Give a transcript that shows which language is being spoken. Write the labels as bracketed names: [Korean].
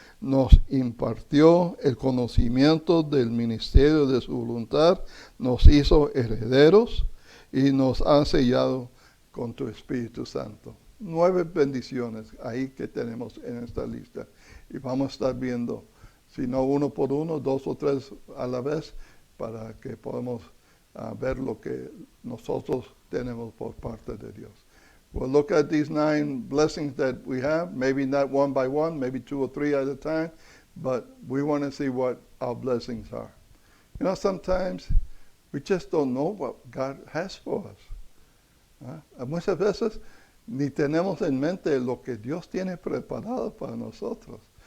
[Spanish] nos impartió el conocimiento del ministerio de su voluntad, nos hizo herederos y nos ha sellado con tu Espíritu Santo. 9 bendiciones ahí que tenemos en esta lista. Y vamos a estar viendo, si no uno por uno, 2 o 3 a la vez, para que podamos ver lo que nosotros tenemos por parte de Dios. [English] We'll look at these 9 blessings that we have, maybe not one by one, maybe 2 or 3 at a time, but we want to see what our blessings are. You know, sometimes we just don't know what God has for us. [Spanish] Muchas veces ni tenemos en mente lo que Dios tiene preparado para nosotros.